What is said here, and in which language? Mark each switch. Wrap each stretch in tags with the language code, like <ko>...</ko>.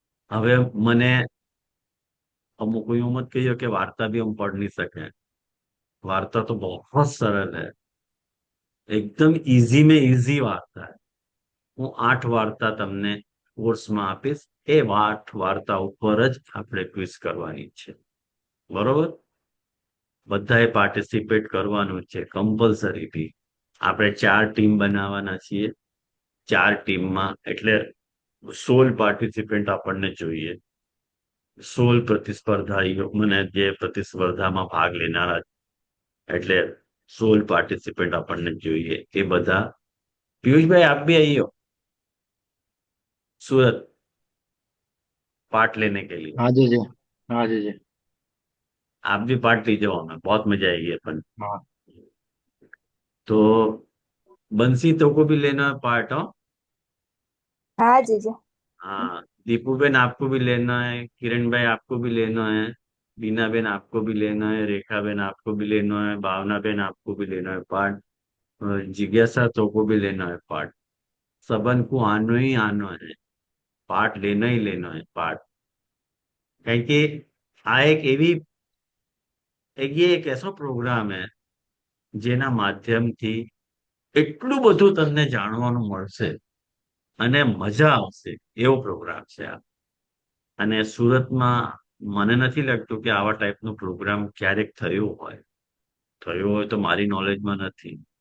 <gu>હવે મને અમુક એવું મત કહીએ કે</gu> <hi>वार्ता भी हम पढ़ नहीं सके, वार्ता तो बहुत सरल है, एकदम इजी में इजी वार्ता है।</hi> <gu>હું 8 વાર્તા તમને કોર્સમાં આપીશ, એ 8 વાર્તા ઉપર જ આપણે ક્વિઝ કરવાની છે, બરોબર? બધાએ પાર્ટિસિપેટ કરવાનું છે કમ્પલસરીલી। આપણે 4 ટીમ બનાવવાના છીએ, 4 ટીમમાં એટલે 16 પાર્ટિસિપન્ટ આપણને જોઈએ। 16 પ્રતિસ્પર્ધાઈઓ, મને જે પ્રતિસ્પર્ધામાં ભાગ લેનારા, એટલે 16 પાર્ટિસિપન્ટ આપણને જોઈએ। એ બધા, પિયુષભાઈ</gu> <hi>આપ भी आइए सूरत पार्ट लेने के लिए। हाँ जी जी, हाँ जी जी। आप भी पार्ट लीजिए, हमें बहुत मजा आएगी अपन। हाँ तो बंसी तो को भी लेना है पार्ट, हो? हाँ जी जी। हाँ, दीपू बेन आपको भी लेना है, किरण भाई आपको भी लेना है, बीना बेन आपको भी लेना है, रेखा बेन आपको भी लेना है, भावना बेन आपको भी लेना है पार्ट, जिज्ञासा तो को भी लेना है पार्ट। सबन को आनो ही आनो है, पार्ट लेना ही लेना है पार्ट।</hi> <gu>કારણ કે આ એક એસો પ્રોગ્રામ है જેના માધ્યમથી એટલું બધું તમને જાણવાનું મળશે અને મજા આવશે એવો પ્રોગ્રામ છે આ. અને સુરતમાં મને નથી લાગતું કે આવા ટાઈપનો પ્રોગ્રામ ક્યારેક થયો હોય તો મારી નોલેજમાં નથી.</gu>